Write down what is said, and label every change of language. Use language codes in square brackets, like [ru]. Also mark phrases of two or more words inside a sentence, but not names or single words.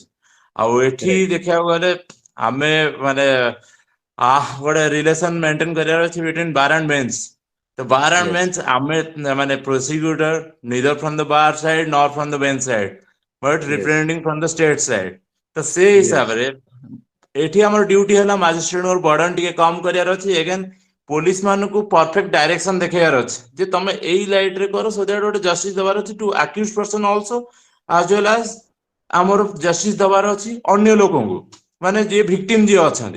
[or] ଆଉ ଏଠି [en] Right. [or] ଦେଖିବାକୁ ଗଲେ ଆମେ ମାନେ ଗୋଟେ [en] relation maintain [or] କରିବାର ଅଛି [en] between bar and bench. [or] ତ [en] bar and Yes. ବେଞ୍ଚ [or] ଆମେ ମାନେ [en] prosecutor neither from the bar side nor from the bench side but Yes. representing from the state side। [or] ତ ସେ [en] Yes. [or] ହିସାବରେ ଏଠି ଆମର ଡ୍ୟୁଟି ହେଲା ମାଜିଷ୍ଟ୍ରେଟଙ୍କର ବର୍ଡନ ଟିକେ କମ କରିବାର ଅଛି। ଏଗେନ୍ ପୋଲିସ ମାନଙ୍କୁ [en] perfect direction [or] ଦେଖେଇବାର ଅଛି ଯେ ତମେ ଏଇ ଲାଇଟ ରେ କର, [en] so that [or] ଗୋଟେ ଜଷ୍ଟିସ ଦେବାର ଅଛି [en] to accused person also as well as [or] ଆମର ଜଷ୍ଟିସ ଦେବାର ଅଛି ଅନ୍ୟ ଲୋକଙ୍କୁ, ମାନେ ଯିଏ ଭିକ୍ଟିମ ଯିଏ ଅଛନ୍ତି।